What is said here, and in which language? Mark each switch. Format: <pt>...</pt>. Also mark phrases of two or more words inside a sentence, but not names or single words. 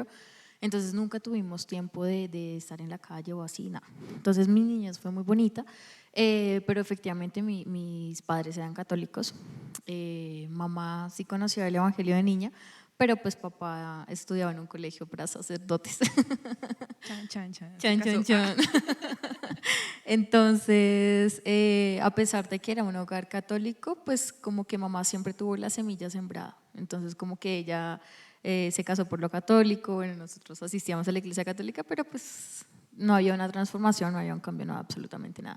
<es>Entonces nunca tuvimos tiempo de estar en la calle o así, nada. Entonces mi niñez fue muy bonita, pero efectivamente mis padres eran católicos. Mamá sí conocía el Evangelio de niña, pero pues papá estudiaba en un colegio para sacerdotes. Chan, chan, chan, se Chan, casó. chan, chan. Entonces, a pesar de que era un hogar católico, pues como que mamá siempre tuvo la semilla sembrada. Entonces, como que ella se casó por lo católico, bueno, nosotros asistíamos a la iglesia católica, pero pues no había una transformación, no había un cambio, no, absolutamente nada.</es>